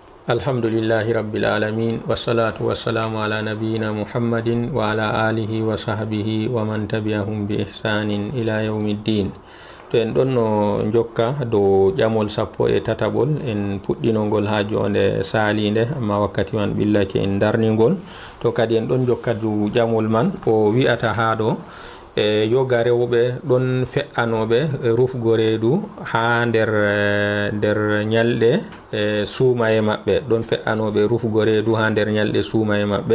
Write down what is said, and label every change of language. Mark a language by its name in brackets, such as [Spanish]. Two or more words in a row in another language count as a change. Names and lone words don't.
[Arabic] الحمد لله رب العالمين والصلاة والسلام على نبينا محمد وعلى آله وصحبه ومن تبعهم بإحسان إلى يوم الدين. [Fula] To en ɗon no jokka dow ƴamol sappo e tatabol en puɗɗinongol ha jonde salinde amma wakkati man ɓillake en darningol. To kadi en ɗon jokka dow ƴamol man o wi'ata ha ɗo yoga rewɓe ɗon fe'anoɓe rufgo reedu ha nder ñalɗe suumaye maɓɓe, ɗon fe'anoɓe rufgo reedu ha nder ñalɗe suumaye maɓɓe.